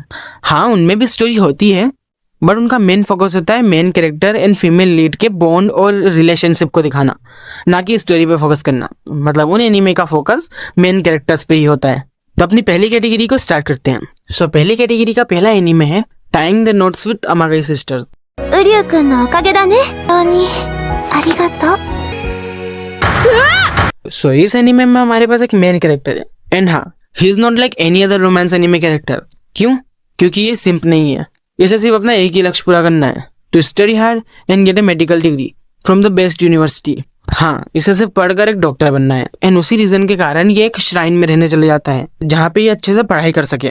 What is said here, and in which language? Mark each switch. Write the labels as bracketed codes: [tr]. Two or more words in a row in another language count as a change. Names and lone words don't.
[hi] हाँ, उनमें भी स्टोरी होती है, बट उनका मेन फोकस होता है [en] main character and female lead [hi] के बॉन्ड और रिलेशनशिप को दिखाना, ना कि स्टोरी पे फोकस करना। मतलब उन एनीमे का फोकस [en] main characters [hi] पे ही होता है। तो अपनी पहली कैटेगरी को स्टार्ट करते हैं। सो पहली कैटेगरी का पहला एनीमे है टाइंग द नोट्स विद अमागाई सिस्टर्स। [ja] उर्यू-kunのおかげだね。本当にありがとう。 [hi] सो इस एनीमे में हमारे पास एक [en] main character [hi] है, एंड हाँ, [en] he is not like any other romance anime character. [hi] क्यों? क्योंकि ये सिंप नहीं है। इसे सिर्फ अपना एक ही लक्ष्य पूरा करना है, [en] to study hard and get a medical degree from the best university. [hi] हाँ, इसे सिर्फ पढ़कर एक डॉक्टर बनना है। एंड उसी रीजन के कारण ये एक श्राइन में रहने चले जाता है, जहाँ पे ये अच्छे से पढ़ाई कर सके।